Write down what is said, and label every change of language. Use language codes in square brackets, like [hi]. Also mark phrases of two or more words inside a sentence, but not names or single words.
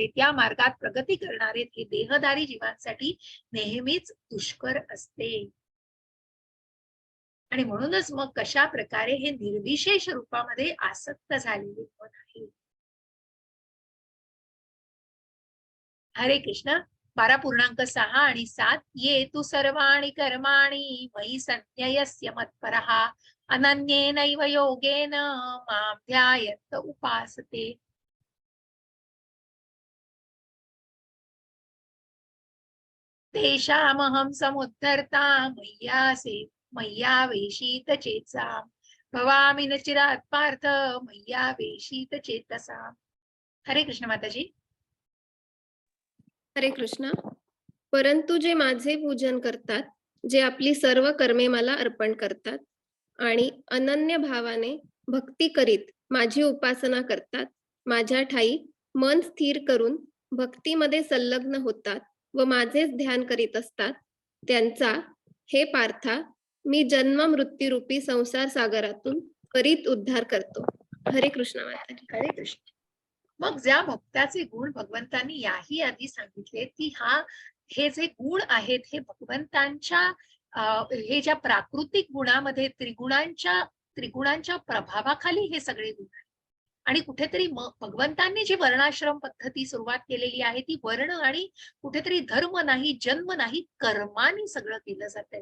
[mr] त्या मार्गात प्रगती करणारे हे देहधारी जीवांसाठी नेहमीच दुष्कर असते. आणि म्हणूनच मग कशा प्रकारे हे निर्विशेष रूपामध्ये आसक्त झालेले मन आहे. हरे कृष्ण. 12.6 आणि 7. [sa] ये तु सर्वाणि कर्माणि मयि संन्यस्य मत्परः अनन्येनैव योगेन मां ध्यायन्त उपासते. तेषामहं समुद्धर्ता मय्यावेशित चेतसा भवामि न चिरात् पार्थ मय्यावेशित चेतसा. [mr] हरे कृष्ण माताजी. हरे कृष्ण. परंतु जे माझे पूजन करतात, जे आपली सर्व कर्मे मला अर्पण करतात आणि अनन्य भावाने भक्ती करीत माझी उपासना करतात, माझ्या ठाई मन स्थिर करून भक्तीमध्ये संलग्न होतात व माझेच ध्यान करीत असतात, त्यांचा हे पार्था मी जन्म मृत्यूरूपी संसार सागरातून त्वरित उद्धार करतो. हरे कृष्ण माताजी. हरे कृष्ण. मग ज्या भक्ताचे गुण भगवंतांनी याही आधी सांगितले की हे जे गुण आहेत हे भगवंतांच्या हे ज्या प्राकृतिक गुणामध्ये त्रिगुणांच्या प्रभावाखाली हे सगळे गुण आहेत. आणि कुठेतरी भगवंतांनी जी वर्णाश्रम पद्धती सुरुवात केलेली आहे ती वर्ण आणि कुठेतरी धर्म नाही, जन्म नाही, कर्माने सगळं केलं जातंय.